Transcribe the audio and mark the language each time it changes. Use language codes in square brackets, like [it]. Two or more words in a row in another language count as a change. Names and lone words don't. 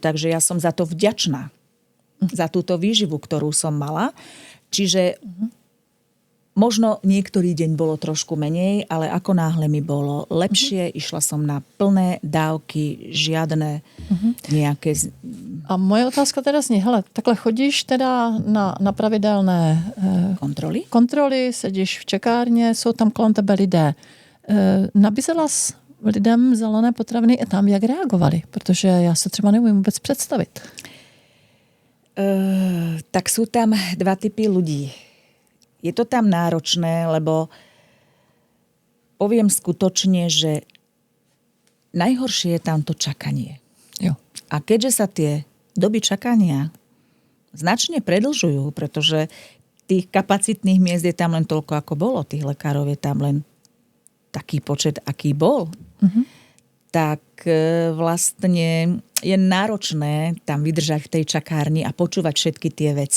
[sk] Takže ja som za to vďačná. Za túto výživu, ktorú som mala. Čiže možno niektorý deň bolo trošku menej, ale ako náhle mi bolo lepšie, išla som na plné dávky, žiadne nejaké... [cs] A moje otázka teda zní, hele, takhle chodíš teda na pravidelné kontroly, sedíš v čekárně, jsou tam kolem tebe lidé. Nabízela jsi lidem zelené potraviny a tam jak reagovali? Protože já se třeba neumím vůbec představit. [sk] Tak sú tam 2 typy ľudí. Je to tam náročné, lebo poviem skutočne, že najhoršie je tam to čakanie. [cs] Jo. [sk] A keďže sa tie doby čakania značne predlžujú, pretože tých kapacitných miest je tam len toľko, ako bolo, tých lekárov je tam len taký počet, aký bol, tak vlastne je náročné tam vydržať v tej čakárni a počúvať všetky tie veci.